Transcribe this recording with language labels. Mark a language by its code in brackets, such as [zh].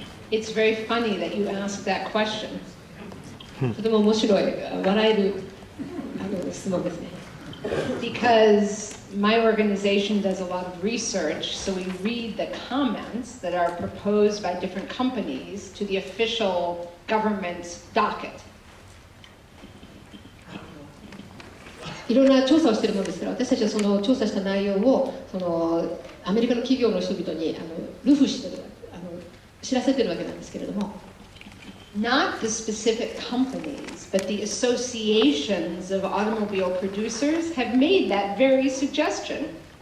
[en] It's very funny that you asked that question. [ja] とても面白い、笑える質問ですね。 [en] Because my organization does a lot of research, so we read the comments that are proposed by different companies to the official government docket. [ja] いろんな調査をしているものですから、私たちはその調査した内容をアメリカの企業の人々にルフして知らせているわけなんですけれども。 [en] Not the specific companies, but the associations of automobile producers have made that very suggestion.